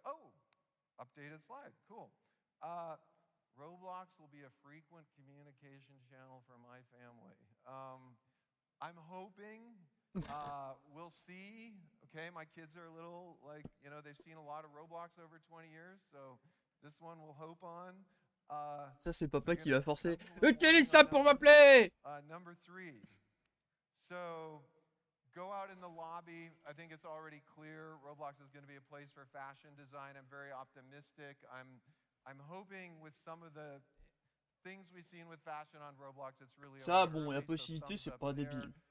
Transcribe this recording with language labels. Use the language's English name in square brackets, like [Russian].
[English] Oh, updated slide. Cool. Roblox will be a frequent communication channel for my family. I'm hoping, we'll see. Okay, my kids are a little like, they've seen a lot of Roblox over 20 years, so this one we'll hope on. [French] Ça, c'est papa qui va forcer. Utilise ça pour m'appeler! [English] Number 3. So, go out in the lobby. I think it's already clear Roblox is going to be a place for fashion design. I'm very optimistic. I'm hoping with some of the things we've seen with fashion on Roblox, it's really [French] Ça, bon, la possibilité, c'est pas débile.